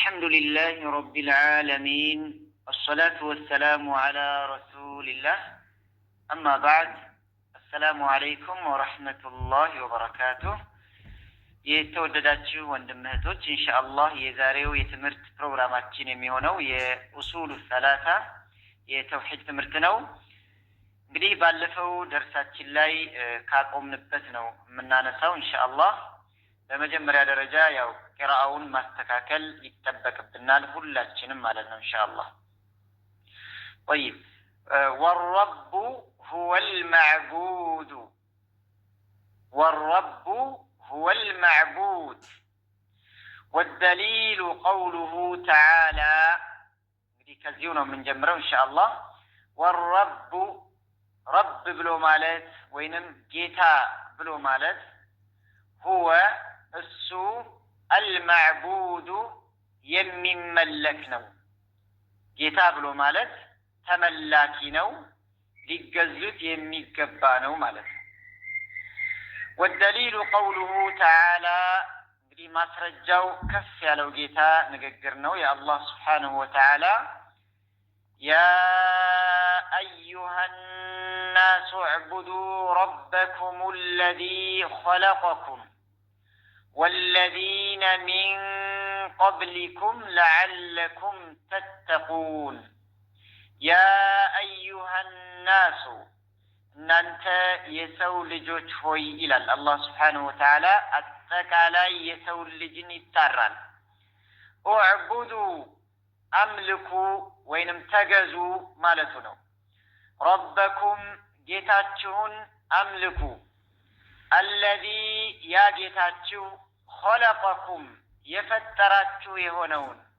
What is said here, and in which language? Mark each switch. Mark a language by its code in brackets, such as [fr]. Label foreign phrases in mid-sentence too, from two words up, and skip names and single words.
[ar] لله رب العالمين الصلاة والسلام على رسول الله أما بعد السلام عليكم ورحمة الله وبركاته [am] የተወደዳችሁ ወንድምቶች ኢንሻአላህ የዛሬው የትምህርት ፕሮግራማችን የሚሆነው የኡሱሉ ሰላሳ የተውሂድ ትምህርት ነው። እንግዲህ ባለፈው ደርሳችን ላይ ካቆምንበት ነው የምናነሳው ኢንሻአላህ። በመጀመሪያ ደረጃ ያው ቂራአውን ማስተካከል ይተበቅብናል ሁላችንም ማለት ነው ኢንሻአላህ። [ar] طيب والرب هو المعبود والرب هو المعبود والدليل قوله تعالى [am] እንግዲህ ከዚሁ ነው የምንጀምረው ኢንሻአላህ። [ar] والرب رب [am] ብሎ ማለት ወይንም ጌታ ብሎ ማለት هو እሱ المعبود የሚመለክ ነው። ጌታ ብሎ ማለት ተመላኪ ነው፣ ሊገዙት የሚገባ ነው ማለት ነው። [ar] والدليل قوله تعالى [am] እንግዲህ ማስረጃው ከፍ ያለው ጌታ ንግግር ነው የአላህ [ar] سبحانه وتعالى يا أيها الناس اعبدوا ربكم الذي خلقكم والذين من قبلكم لعلكم تتقون يا أيها الناس እናንተ [am] የሰው ልጆች ሆይ ይላል አላህ [ar] سبحانه وتعالى። [am] አጠቃላይ የሰው ልጅን ይጣራል። እዕቡዱ አምልኩ ወይንም ተገዙ ማለቱ ነው። ረበኩም ጌታችሁን አምልኩ። አለዚ ያ ጌታችሁ ኸለቀኩም የፈጠራችሁ የሆነውን